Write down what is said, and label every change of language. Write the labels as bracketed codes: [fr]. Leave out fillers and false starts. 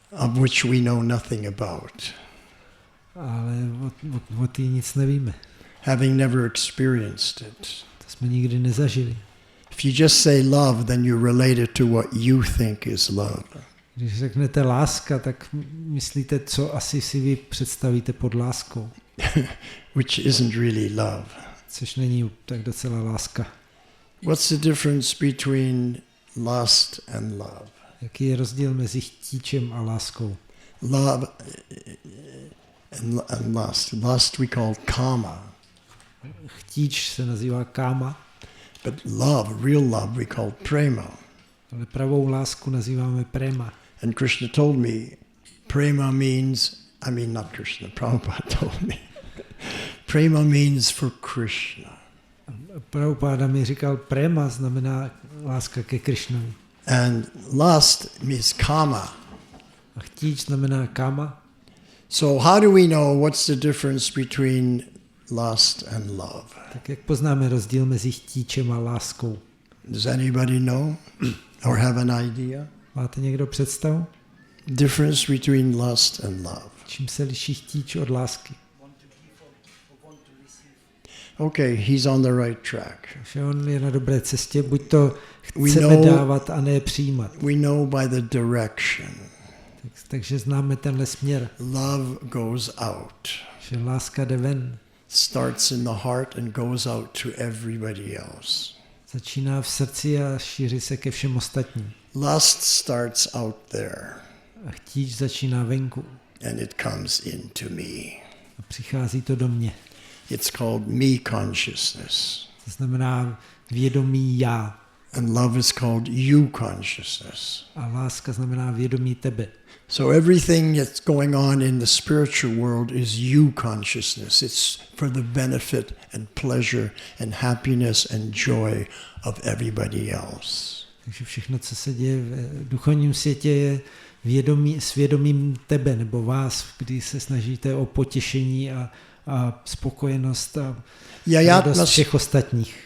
[en] Of which we know nothing about. [cs] Ale o té nic nevíme. [en] Having never experienced it. [cs] To jsme nikdy nezažili. [en] If you just say love, then you relate it to what you think is love. [cs] Když řeknete láska, tak myslíte, co asi si vy představíte pod láskou. [en] Which isn't really love. [cs] Což není tak docela láska. [en] What's the difference between lust and love? [cs] Jaký je rozdíl mezi chtíčem a láskou? [en] Love and lust. Lust we call kama. [cs] Chtíč se nazývá káma, [en] But love, real love, we call prema. [cs] ale pravou lásku nazýváme prema. [en] And Krishna told me, prema means, not Krishna, Prabhupada told me. Prema means for Krishna. [cs] Prabhupáda mi říkal, prema znamená láska ke Krišnovi. [en] And lust means kama. [cs] A chtíč znamená kama. [en] So how do we know what's the difference between lust and love? [cs] Tak jak poznáme rozdíl mezi chtíčem a láskou? [en] Does anybody know or have an idea? [cs] Máte někdo představu? [en] Difference between lust and love. [cs] Čím se liší chtíč od lásky? [en] Okay, he's on the right track. [cs] Že on je na dobré cestě, buď to chceme dávat a ne přijímat. [en] We know by the direction. [cs] Takže známe tenhle směr. [en] Love goes out. [cs] Že láska jde ven. [en] Starts in the heart and goes out to everybody else. [cs] Začíná v srdci a šíří se ke všem ostatním. [en] Lust starts out there. [cs] A chtíč začíná venku. [en] And it comes into me. [cs] A přichází to do mě. [en] It's called me consciousness. [cs] To znamená vědomí já. [en] And love is called you consciousness. [cs] A láska znamená vědomí tebe. [en] So everything that's going on in the spiritual world is you consciousness. It's for the benefit and pleasure and happiness and joy of everybody else. [cs] Takže všechno, co se děje v duchovním světě, je svědomím tebe nebo vás, kdy se snažíte o potěšení a spokojenost a radost všech ostatních.